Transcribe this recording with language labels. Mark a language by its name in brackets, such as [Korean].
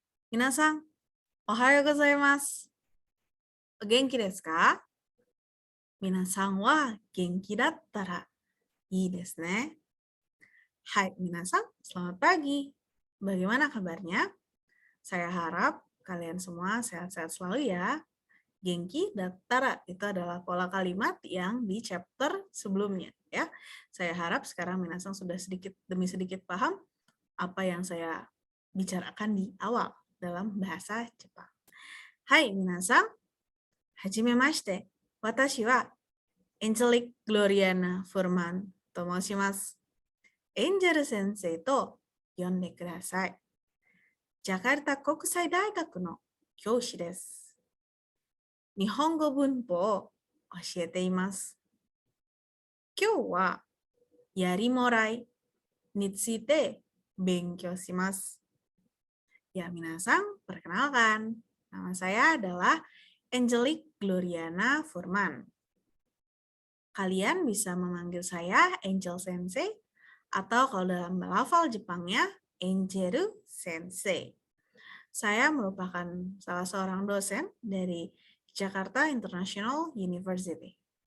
[Japanese] 皆さん、おはようございます。お元気ですか？皆さんは元気だったらいいですね。 [Indonesian] Hai, minasan, selamat pagi. Bagaimana kabarnya? Saya harap kalian semua sehat-sehat selalu ya. Genki dan tara itu adalah pola kalimat yang di chapter sebelumnya ya. Saya harap sekarang minasan sudah sedikit demi sedikit paham apa yang saya bicarakan di awal dalam bahasa Jepang. Hai, minasan. [Japanese] はじめまして。私はエンジェリック・グロリアナ・フォルマンと申します。エンジェル先生と呼んでください。ジャカルタ国際大学の教師です。日本語文法を教えています。今日はやりもらいについて勉強します。 [Indonesian] Ya, minasan, perkenalkan. Nama saya adalah Angelic Gloriana Furman. Kalian bisa memanggil saya Angel Sensei atau kalau dalam lafal Jepangnya Angeru Sensei. Saya merupakan salah seorang dosen dari Jakarta International University.